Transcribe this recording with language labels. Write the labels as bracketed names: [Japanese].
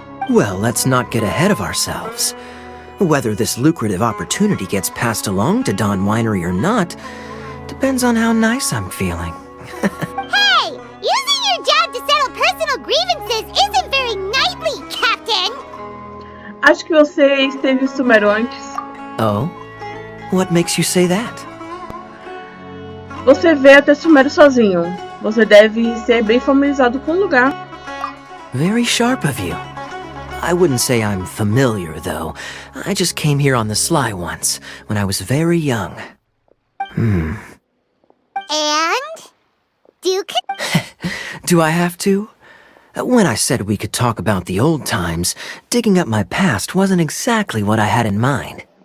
[English] Well, let's not get ahead of ourselves. Whether this lucrative opportunity gets passed along to Don Winery or not depends on how nice I'm feeling. Hey! Using your job to settle personal grievances isn't very knightly, Captain! [Portuguese] Acho que você esteve em Sumeru antes. [English] Oh? What makes you say that? [Portuguese] Você veio até Sumeru sozinho. Você deve ser bem familiarizado com o lugar. [English] Very sharp of you. I wouldn't say I'm familiar, though. I just came here on the sly once, when I was very young. And? Duke? Do I have to? When I said we could talk about the old times, digging up my past wasn't exactly what I had in mind.